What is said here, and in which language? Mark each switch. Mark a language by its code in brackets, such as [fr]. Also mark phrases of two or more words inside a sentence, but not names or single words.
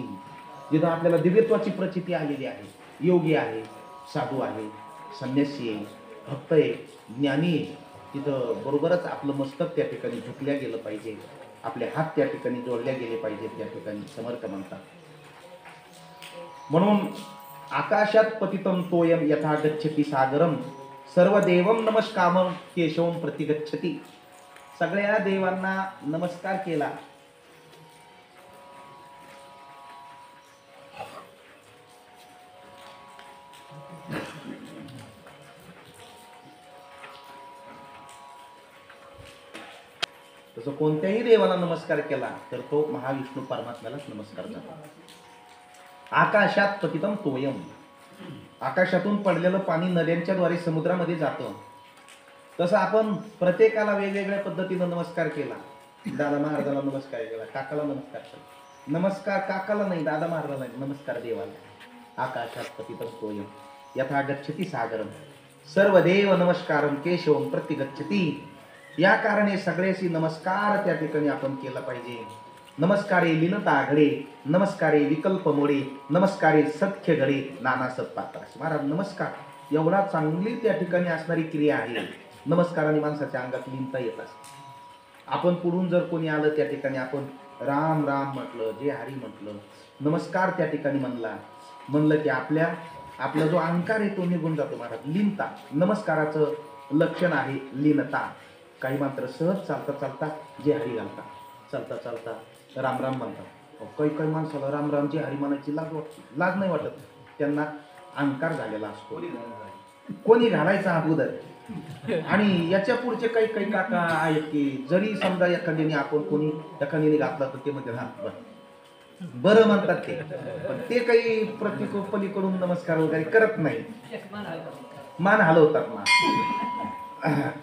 [mr] जिथं आपल्याला दिव्यत्वाची प्रचिती आलेली आहे, योगी आहे, साधू आहे, संन्यासी आहे, भक्त आहे, ज्ञानी आहे, तिथं बरोबरच आपलं मस्तक त्या ठिकाणी झुकल्या गेलं पाहिजे, आपले हात त्या ठिकाणी जोडल्या गेले पाहिजेत. त्या ठिकाणी समर्थ म्हणतात. [sa] म्हणून आकाशात पतितं तोयम यथा गच्छति सागरम सर्व देवम नमस्कामं केशवम प्रतिगच्छति. [mr] सगळ्या देवांना नमस्कार केला. तसं कोणत्याही देवाला नमस्कार केला तर तो महाविष्णू परमात्म्यालाच नमस्कार करतो. [sa] आकाशात पतितं तोयम, [mr] आकाशातून पडलेलं पाणी नद्यांच्या द्वारे समुद्रामध्ये जातं. तसं आपण प्रत्येकाला वेगवेगळ्या पद्धतीनं नमस्कार केला. दादा महाराजाला नमस्कार केला, काकाला नमस्कार केला. नमस्कार काकाला नाही, दादा महाराजाला नाही, नमस्कार देवाला. [sa] आकाशात पतितं तोयम यथा गच्छति सागरम सर्व देव नमस्कारम केशवम प्रतिगच्छति. [mr] या कारणे सगळ्याशी नमस्कार त्या ठिकाणी आपण केला पाहिजे. नमस्कारे लीनता घडे, नमस्कारे विकल्प मोडे, नमस्कारे सख्य घडे, नाना सत्पात्रास. महाराज नमस्कार एवढा चांगली त्या ठिकाणी असणारी क्रिया आहे. नमस्काराने माणसाच्या अंगात लीनता येत असते. आपण पुढून जर कोणी आलं त्या ठिकाणी आपण राम राम म्हटलं, जय हरी म्हटलं, नमस्कार त्या ठिकाणी म्हणलं की आपला जो अहंकार आहे तो निघून जातो. महाराज लीनता नमस्काराचं लक्षण आहे, लीनता. काही मात्र सहज चालता चालता जय हरी घालतात, चालता चालता राम राम म्हणतात. काही माणसाला राम राम जय हरी म्हणायची लाज नाही वाटत. त्यांना अहंकार झालेला असतो. कोणी घालायचा अगोदर. आणि याच्या पुढचे काही काका आहेत की जरी समजा एखाद्याने आपण कोणी एखाद्याने घातला तर ते म्हणजे बरं म्हणतात ते, पण ते काही पलीकडून नमस्कार वगैरे करत नाही, मान हलवतात.